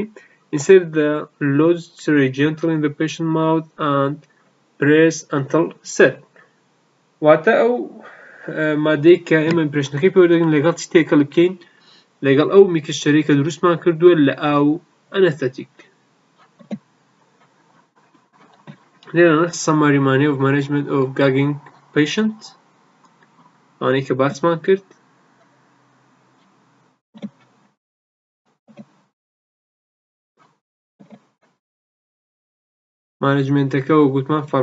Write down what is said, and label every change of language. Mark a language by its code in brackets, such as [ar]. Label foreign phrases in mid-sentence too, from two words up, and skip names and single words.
[en] Insert the loaded syringe gently in the patient's mouth and press until set. [ckb] واتە ئەو مادەی کە ئێمە ئیمپرێشنەکەی پێ وەردەگرین لەگەڵ چی تێکەڵ بکەین لەگەڵ ئەو میکسچەرەی کە دروستمان کردووە لە ئاو ئەنەستەتیک. لێرانە سەماریمانی [en] of management of gagging patient [ckb] ئەوانەی کە باسمان کرد. مانجمنتەکە وە گوتمان